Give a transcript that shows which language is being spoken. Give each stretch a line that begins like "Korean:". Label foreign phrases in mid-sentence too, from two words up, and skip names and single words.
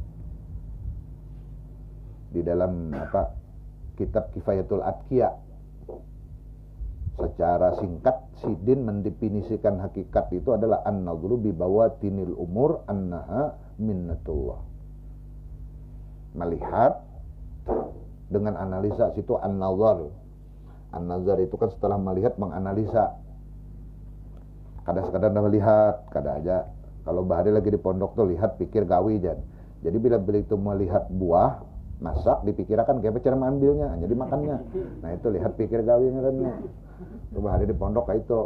Indonesian: Di dalam kitab Kifayatul Atqiya secara singkat sidin mendefinisikan hakikat itu adalah
Arabic: النظر ببواطن الأمور أنها منة الله.
Indonesian: Melihat dengan analisa, situ an-nazar. An-nazar itu kan setelah melihat menganalisa.
Banjar: Kadang-kadang melihat, kadang aja kalau bahari lagi di pondok tuh lihat pikir gawi jan.
Indonesian: Jadi bila itu melihat buah masak dipikirkan kayak cara mengambilnya, jadi makannya.
Banjar: Nah itu lihat pikir gawi ngarannya. Tuh bahari di pondok kayak itu.